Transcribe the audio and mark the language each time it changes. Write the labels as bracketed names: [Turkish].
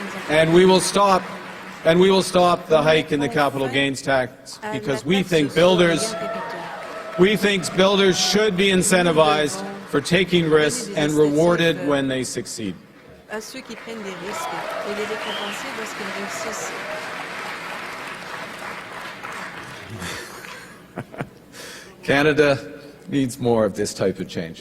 [English] And we will stop the hike in the capital gains tax because we think builders should be incentivized for taking risks and rewarded when they succeed. [French] À ceux qui prennent des risques et les récompenser lorsqu'ils réussissent. [English] Canada needs more of this type of change.